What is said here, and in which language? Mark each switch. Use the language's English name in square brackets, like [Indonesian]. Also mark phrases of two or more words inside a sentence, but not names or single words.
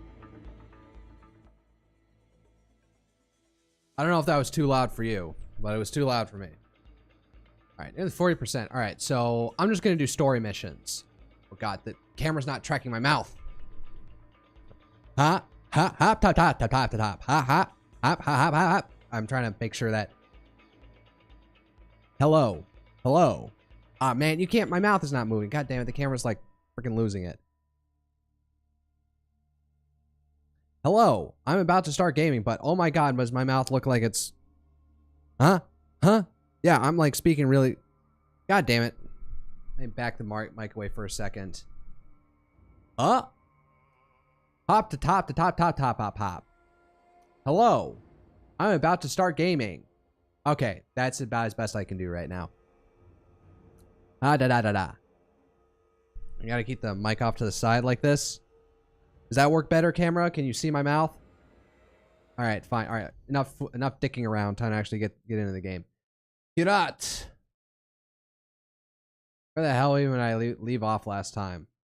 [English] I don't know if that was too loud for you, but it was too loud for me. All right, nearly 40%. All right, so I'm just gonna do story missions. Oh God, the camera's not tracking my mouth. Ha ha ha top top top top top ha ha hop ha ha ha. I'm trying to make sure that. Hello, hello. Ah man, you can't. My mouth is not moving. God damn it, the camera's like freaking losing it. Hello, I'm about to start gaming, but oh my God, does my mouth look like it's... Huh? Huh? Yeah, I'm like speaking really... God damn it. Let me back the mic away for a second. Hop to top to top top top hop hop. Hello, I'm about to start gaming. Okay, that's about as best I can do right now. Ah da da da da. I gotta keep the mic off to the side like this. Does that work better, camera? Can you see my mouth? All right, fine. All right, enough dicking around. Time to actually get into the game. Kirat. Where the hell even I leave off last time?